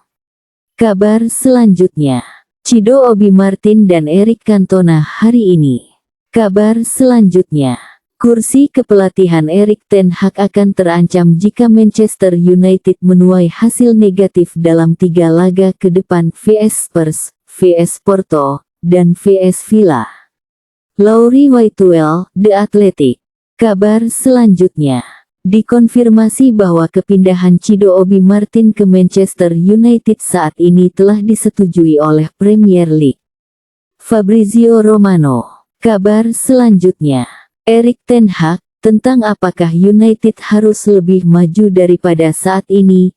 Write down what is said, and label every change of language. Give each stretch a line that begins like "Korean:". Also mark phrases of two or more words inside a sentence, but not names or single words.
Indonesian: Kabar selanjutnya, Cido Obi Martin dan Eric Cantona hari ini. Kabar selanjutnya, kursi kepelatihan Erik ten Hag akan terancam jika Manchester United menuai hasil negatif dalam 3 laga ke depan vs Spurs, vs Porto, dan vs Villa. Laurie Whitewell, The Athletic. Kabar selanjutnya, dikonfirmasi bahwa kepindahan Cido Obi Martin ke Manchester United saat ini telah disetujui oleh Premier League. Fabrizio Romano. Kabar selanjutnya, Erik ten Hag, tentang apakah United harus lebih maju daripada saat ini.